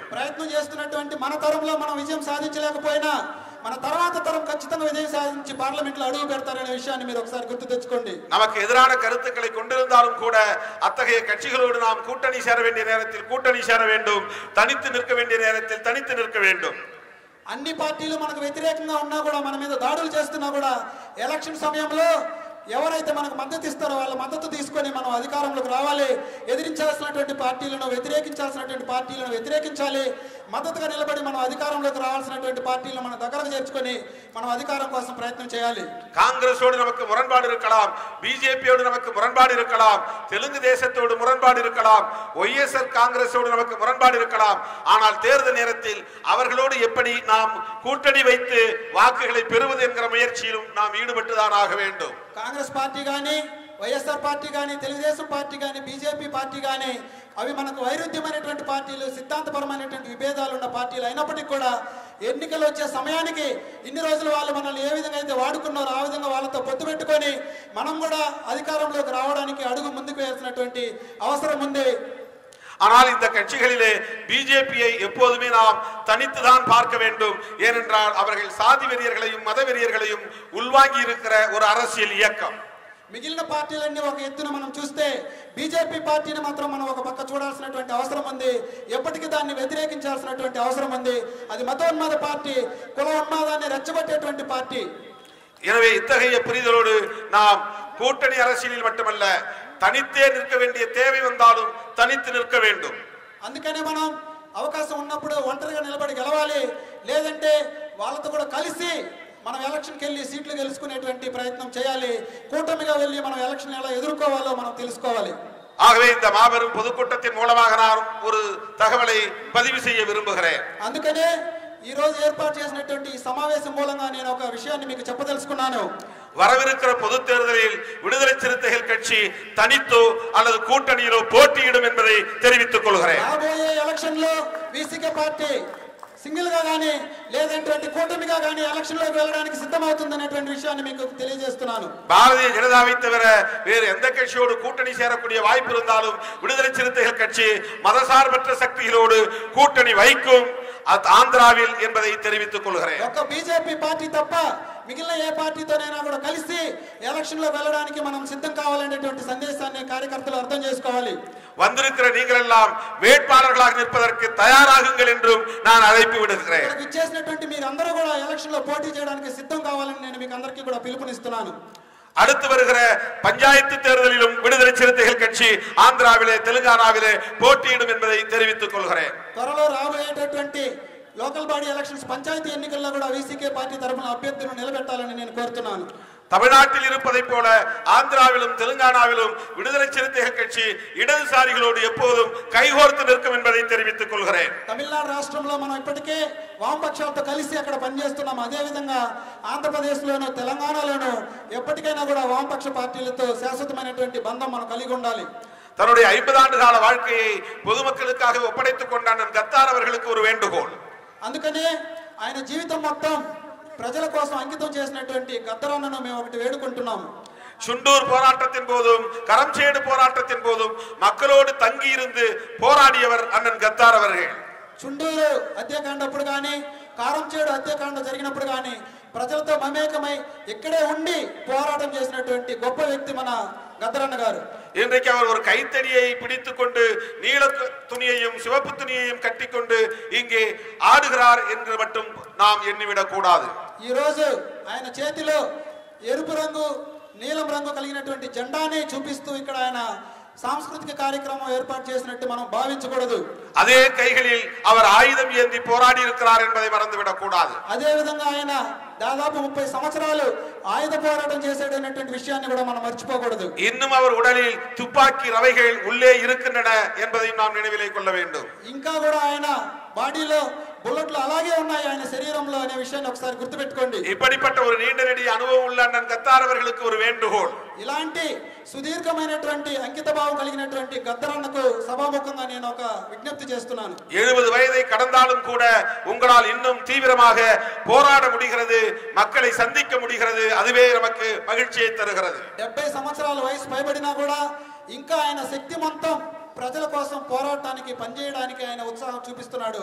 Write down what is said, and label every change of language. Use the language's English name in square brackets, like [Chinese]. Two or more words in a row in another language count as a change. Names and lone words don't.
[Telugu] ప్రయత్నం చేస్తున్నటువంటి మన తరంలో మనం విజయం సాధించలేకపోయినా మన తర్వాత తరం ఖచ్చితంగా విజయం సాధించి పార్లమెంట్లో అడుగు పెడతారనే విషయాన్ని మీరు ఒకసారి గుర్తు తెచ్చుకోండి. [Tamil] நமக்கு எதிரான கருத்துக்களை கொண்டிருந்தாலும் கூட அத்தகைய கட்சிகளோடு நாம் கூட்டணி சேர வேண்டிய நேரத்தில் கூட்டணி சேர வேண்டும், தனித்து நிற்க வேண்டிய நேரத்தில் தனித்து நிற்க வேண்டும். [Telugu] అన్ని పార్టీలు మనకు వ్యతిరేకంగా ఉన్నా కూడా, మన మీద దాడులు చేస్తున్నా కూడా, ఎలక్షన్ సమయంలో ఎవరైతే మనకు మద్దతు ఇస్తారో వాళ్ళ మద్దతు తీసుకొని మనం అధికారంలోకి రావాలి. ఎదిరించాల్సినటువంటి పార్టీలను, వ్యతిరేకించాల్సినటువంటి పార్టీలను వ్యతిరేకించాలి. మద్దతుగా నిలబడి మనం అధికారంలోకి రావాల్సినటువంటి పార్టీలను మన దగ్గరకు చేర్చుకొని మనం అధికారం కోసం ప్రయత్నం చేయాలి. [Tamil] காங்கிரஸோடு நமக்கு முரண்பாடு இருக்கலாம், பிஜேபியோடு நமக்கு முரண்பாடு இருக்கலாம், தெலுங்கு தேசத்தோடு முரண்பாடு இருக்கலாம், ஒய்எஸ்ஆர் காங்கிரஸோடு நமக்கு முரண்பாடு இருக்கலாம். ஆனால் தேர்தல் நேரத்தில் அவர்களோடு எப்படி நாம் கூட்டணி வைத்து வாக்குகளை பெறுவது என்கிற முயற்சியிலும் நாம் ஈடுபட்டுதான் ஆக வேண்டும். [Telugu] కాంగ్రెస్ పార్టీ కానీ, వైఎస్ఆర్ పార్టీ కానీ, తెలుగుదేశం పార్టీ కానీ, బీజేపీ పార్టీ కానీ అవి మనకు వైరుధ్యమైనటువంటి పార్టీలు, సిద్ధాంతపరమైనటువంటి విభేదాలు ఉన్న పార్టీలు అయినప్పటికీ కూడా ఎన్నికలు వచ్చే సమయానికి ఇన్ని రోజులు వాళ్ళు మనల్ని ఏ విధంగా అయితే వాడుకున్నారో ఆ విధంగా వాళ్ళతో పొత్తు పెట్టుకొని మనం కూడా అధికారంలోకి రావడానికి అడుగు ముందుకు వేయాల్సినటువంటి అవసరం ఉంది. [Tamil] ஆனால் இந்த கட்சிகளிலே பிஜேபியை எப்போதுமே நாம் தனித்துதான் பார்க்க வேண்டும். ஏனென்றால் அவர்கள் சாதி வெறியர்களையும் மத வெறியர்களையும் உள்வாங்கி இருக்கிற ஒரு அரசியல் இயக்கம். [Telugu] మిగిలిన పార్టీలన్నీ ఒక ఎత్తున మనం చూస్తే బీజేపీ పార్టీని మాత్రం మనం ఒక పక్క చూడాల్సినటువంటి అవసరం ఉంది. ఎప్పటికీ దాన్ని వ్యతిరేకించాల్సినటువంటి అవసరం ఉంది. అది మతోన్మాద పార్టీ, కుల ఉన్మాదాన్ని రెచ్చగొట్టేటువంటి పార్టీ. [Tamil] எனவே இத்தகைய புரிதலோடு நாம் கூட்டணி அரசியலில் மட்டுமல்ல, தனித்தே நிற்க வேண்டிய தேவை வந்தாலும் தனித்து நிற்க வேண்டும். [Telugu] అందుకనే మనం అవకాశం ఉన్నప్పుడు ఒంటరిగా నిలబడి గెలవాలి, లేదంటే వాళ్ళతో కూడా కలిసి మనం ఎలక్షన్కి వెళ్ళి సీట్లు గెలుచుకునేటువంటి ప్రయత్నం చేయాలి. కూటమిగా వెళ్ళి మనం ఎలక్షన్ ఎలా ఎదుర్కోవాలో మనం తెలుసుకోవాలి. [Tamil] ஆகவே இந்த மாபெரும் பொதுக்கூட்டத்தின் மூலமாக நான் ஒரு தகவலை பதிவு செய்ய விரும்புகிறேன். [Telugu] అందుకనే ఈ రోజు ఏర్పాటు చేసినటువంటి ఈ సమావేశం మూలంగా నేను ఒక విషయాన్ని మీకు చెప్పదలుచుకున్నాను. [Tamil] வரவிருக்கிற பொது தேர்தலில் விடுதலை சிறுத்தைகள் கட்சி தனித்தோ அல்லது கூட்டணியிலோ போட்டியிடும் என்பதை தெரிவித்துக் கொள்கிறேன். [Telugu] సింగిల్ గా గానీ లేదంటే కూటమిగా గానీ ఎలక్షన్ లోకి వెళ్ళడానికి సిద్ధమవుతుందనేటువంటి విషయాన్ని మీకు తెలియజేస్తున్నాను. [Tamil] பாரதிய ஜனதாவை தவிர வேறு எந்த கட்சியோடு கூட்டணி சேரக்கூடிய வாய்ப்பு இருந்தாலும் விடுதலை சிறுத்தைகள் கட்சி மதசார்பற்ற சக்திகளோடு கூட்டணி வைக்கும் ஆந்திராவில் என்பதை தெரிவித்துக் கொள்கிறேன். [Telugu] ఒక్క బీజేపీ పార్టీ తప్ప మిగిలిన ఏ పార్టీతోనైనా కూడా కలిసి ఎలక్షన్ లో వెళ్ళడానికి మనం సిద్ధం కావాలనేటువంటి సందేశాన్ని కార్యకర్తలు అర్థం చేసుకోవాలి. [Tamil] வந்திருக்கிற நீங்கள் எல்லாம் வேட்பாளர்களாக நிற்பதற்கு தயாராகுங்கள் என்றும் நான் அழைப்பு விடுகிறேன். [Telugu] ఇచ్చేసినటువంటి మీరందరూ కూడా ఎలక్షన్ లో పోటీ చేయడానికి సిద్ధం కావాలని నేను మీకు అందరికీ కూడా పిలుపునిస్తున్నాను. [Tamil] அடுத்து வருகிற பஞ்சாயத்து தேர்தலிலும் விடுதலை சிறுத்தைகள் கட்சி ஆந்திராவிலே தெலுங்கானாவிலே போட்டியிடும் என்பதை தெரிவித்துக் கொள்கிறேன். [Telugu] త్వరలో రాబోయేటటువంటి [English] local body elections [Telugu] పంచాయతీ ఎన్నికల్లో కూడా వీసీకే పార్టీ తరపున అభ్యర్థులను నిలబెట్టాలని నేను కోరుతున్నాను. [Tamil] தமிழ்நாட்டில் இருப்பதை போல ஆந்திராவிலும் தெலுங்கானாவிலும் விடுதலை சிறுத்தைகள் கட்சி இடதுசாரிகளோடு எப்போதும் கைகோர்த்து நிற்கும் என்பதை தெரிவித்துக் கொள்கிறேன். [Telugu] తమిళనాడు రాష్ట్రంలో మనం ఇప్పటికే వామపక్షాలతో కలిసి అక్కడ పనిచేస్తున్నాం. అదే విధంగా ఆంధ్రప్రదేశ్లోను తెలంగాణలోను ఎప్పటికైనా కూడా వామపక్ష పార్టీలతో శాశ్వతమైనటువంటి బంధం మనం కలిగి ఉండాలి. [Tamil] தன்னுடைய 50 ஆண்டு கால வாழ்க்கையை பொதுமக்களுக்காக ஒப்படைத்துக் கொண்ட அண்ணன் கத்தார் அவர்களுக்கு ஒரு வேண்டுகோள். [Telugu] అందుకనే ఆయన జీవితం మొత్తం ప్రజల కోసం అంకితం చేసినటువంటి గద్దరన్నను మేము ఒకటి వేడుకుంటున్నాం. [Tamil] சுண்டூர் போராட்டத்தின் போதும் கரம்சேடு போராட்டத்தின் போதும் மக்களோடு தங்கி இருந்து போராடியவர் அண்ணன் கத்தார் அவர்கள். [Telugu] చుండూరు హత్యాకాండ అప్పుడు కానీ కారంచేడు హత్యాకాండ జరిగినప్పుడు కానీ ప్రజలతో మమేకమై ఇక్కడే ఉండి పోరాటం చేసినటువంటి గొప్ప వ్యక్తి మన గద్దరన్న గారు. [Tamil] இன்றைக்கு அவர் ஒரு கைத்தடியை பிடித்துக் கொண்டு நீல துணியையும் சிவப்பு துணியையும் கட்டிக்கொண்டு இங்கே ஆடுகிறார் என்று மட்டும் நாம் எண்ணிவிடக் கூடாது. [Telugu] ఈ రోజు ఆయన చేతిలో ఎరుపు రంగు నీలం రంగు కలిగినటువంటి జెండాని చూపిస్తూ ఇక్కడ ఆయన సాంస్కృతిక కార్యక్రమం ఏర్పాటు చేసినట్టు మనం భావించకూడదు. [Tamil] அதே கைகளில் அவர் ஆயுதம் ஏந்தி போராடி இருக்கிறார் என்பதை மறந்துவிடக் கூடாது. [Telugu] అదే విధంగా ఆయన దాదాపు 30 సంవత్సరాలు ఆయుధ పోరాటం చేశాడనేటువంటి విషయాన్ని కూడా మనం మర్చిపోకూడదు. [Tamil] இன்னும் அவர் உடலில் துப்பாக்கி ரவைகள் உள்ளே இருக்கின்றன என்பதையும் நாம் நினைவிலே கொள்ள வேண்டும். [Telugu] ఇంకా కూడా ఆయన బాడీలో బుల్లెట్లు అలాగే ఉన్నాయి ఆయన శరీరంలో అనే విషయాన్ని ఒకసారి గుర్తుపెట్టుకోండి. [Tamil] இப்படிப்பட்ட ஒரு நீண்ட நெடிய அனுபవం உள்ள அண்ணன் கத்தார் அவர்களுக்கு ஒரு வேண்டுகோள். [Telugu] ఇలాంటి సుదీర్ఘమైనటువంటి అంకిత భావం కలిగినటువంటి గద్దరన్నకు సభాముఖంగా నేను ఒక విజ్ఞప్తి చేస్తున్నాను. [Tamil] 70 వయதை கடந்தாலும் கூட உங்களால் இன்னும் தீவிரமாக போராட முடிகிறது, மக்களை சந்திக்க முடிகிறது. அதுவே நமக்கு மகிழ்ச்சியை தருகிறது. [Telugu] 70 సంవత్సరాల వయసు పైబడినా కూడా ఇంకా ఆయన శక్తి మొత్తం ప్రజల కోసం పోరాటానికి పనిచేయడానికి ఆయన ఉత్సాహం చూపిస్తున్నాడు.